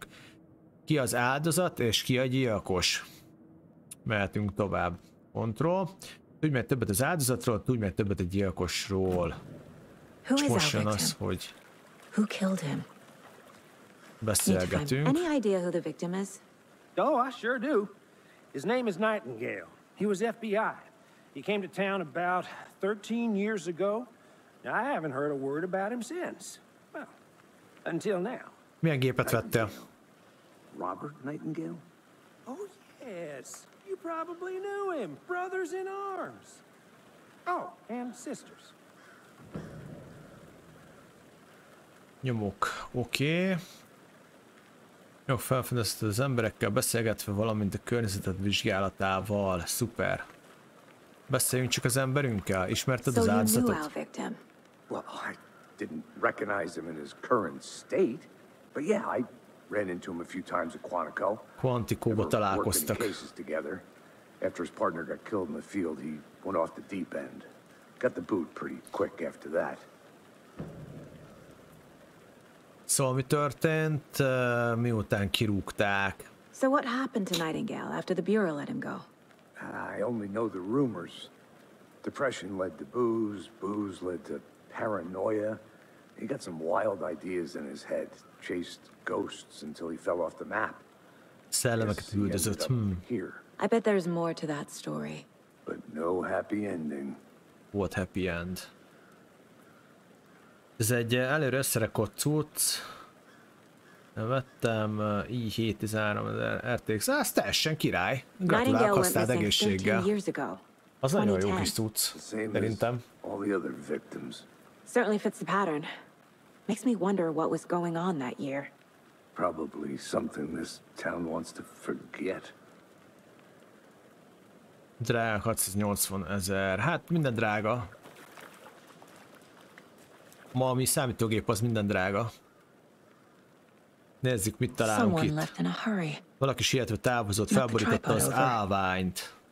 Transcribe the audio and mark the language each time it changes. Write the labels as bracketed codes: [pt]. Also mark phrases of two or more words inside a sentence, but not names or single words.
[hu] Ki az áldozat, és ki a gyilkos? Mehetünk tovább. Kontroll. Tudj meg többet az áldozatról, tudj meg többet a gyilkosról. És most jön az, hogy beszélgetünk. [en] Any idea who the victim is? Oh, I sure do. His name is Nightingale. He was FBI. He came to town about 13 years ago. I haven't heard a word about him since. Well, until now. [hu] Milyen gépet vettél? [en] Robert Nightingale? Oh, yes. You probably knew him. Brothers in arms. Oh, and sisters. [hu] Nyomok. Oké. Jó, felfedezted az emberekkel beszélgetve, valamint a környezetet vizsgálatával. Szuper. Beszéljünk csak az emberünkkel. Ismerted az áldozatot? [en] Well, I didn't recognize him in his current state, but yeah, I ran into him a few times at Quantico. [hu] Quantico-ba találkoztak. [en] After his partner got killed in the field, he went off the deep end. Got the boot pretty quick after that. [hu] Szóval mi történt, miután kirúgták? [en] So what happened to Nightingale after the Bureau let him go? I only know the rumors. Depression led to booze, booze led to paranoia. He got some wild ideas in his head, chased ghosts until he fell off the map. [hu] Szellemeket üldözött. [en] I bet there's more to that story. But no happy ending. What happy end? [hu] Ez egy előre összerakott cucc. Vettem i7-13000 RTX. Ez teljesen király. Gratulálok, használd egészséggel. Az nagyon jó kis cucc, szerintem. [en] Certainly fits the pattern. Makes me wonder what was going on that year. Probably something this town wants to forget. [hu] Drága 680 000. Hát minden drága. Ma ami számítógép, az minden drága. Nézzük, mit találunk itt. Valaki sietve távozott, felborította az állványt.